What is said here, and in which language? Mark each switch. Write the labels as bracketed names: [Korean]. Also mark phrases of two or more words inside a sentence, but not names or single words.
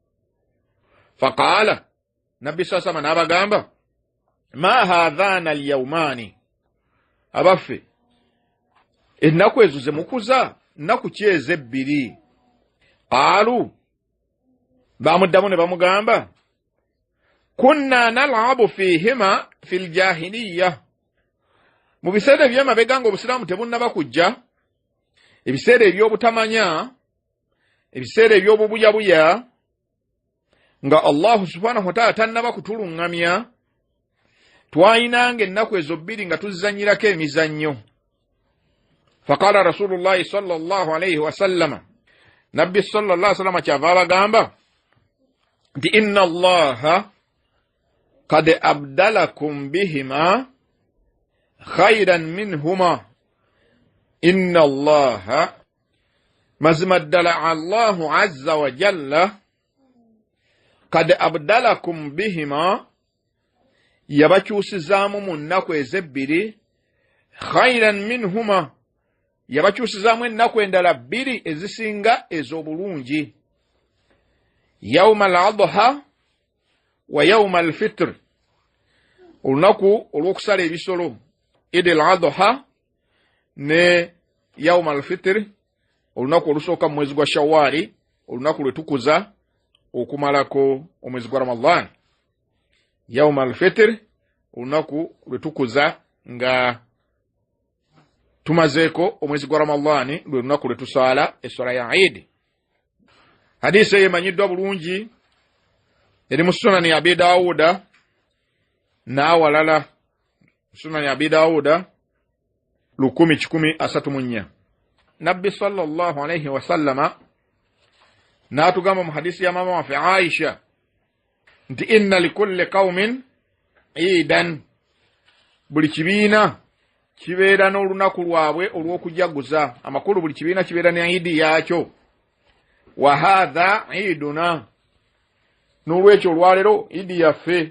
[Ganda] Faqaala, Nabbi sasama n'abagamba, [Arabic] ما هذان اليومان, [Ganda] abaffe ennaku ezo ze mukuza nnaku ki ezo ebbiri? Qaalu, bamuddamu ne bamugamba, [Arabic] كنا نلعب فيهما في الجاهلية. [Ganda] Mu biseera eby'emabega ng'Obusiraamu tebunnaba kujja, ebiseera eby'obutamanya, ebiseera eby'obubuyabuya, nga [Arabic] الله سبحانه وتعالى [Ganda] tannaba kutuluŋŋamya, twayinanga ennaku ezo bbiri nga tuzizannyirako emizannyo. [Arabic] فقال رسول الله صلى الله عليه وسلم، النبي صلى الله عليه وسلم [Ganda] kyava abagamba nti [Arabic] إن الله قد أبدلكم بهما خيرا منهما. إن الله, [Ganda] mazima ddala [Arabic] الله عز وجل, قد أبدلكم بهما, [Ganda] yabakyusizaamu mu nnaku ezebbiri, [Arabic] خيرا منهما, [Ganda] yabakyusizaamu ennaku endala bbiri ezisinga ez'obulungi. [Arabic] يوم الأضحى ويوم الفطر, [Ganda] olunaku olw'okusala ebisolo, Eid al-Adha ne [Arabic] يوم الفطر, [Ganda] olunaku olusooka mu mwezi gwa Shawwali, olunaku lwe tukuza okumalako omwezi gwa Ramadan. [Arabic] يوم الفطر, [Ganda] olunaku lwe tukuza nga tumazeeko omwezi gwa Ramadan, lwe lunaku lwe tusaala esswala ya Eid. Hadisi emanyiddwa bulungi eri mu Sunani Abi Dawuda n'awalala. Sunani Abi Dawuda 1034. Nabbi [Arabic] صلى الله عليه وسلم [Ganda] n'atugamba mu hadisi ya mama waffe Aisha nti [Arabic] إن لكل قوم عيدا, [Ganda] buli kibiina kibeera n'olunaku lwabwe olw'okujaguza. Amakulu buli kibiina kibeera ne idi yaakyo. [Arabic] وهذا عيدنا, [Ganda] n'olwekyo olwaleero idi yaffe.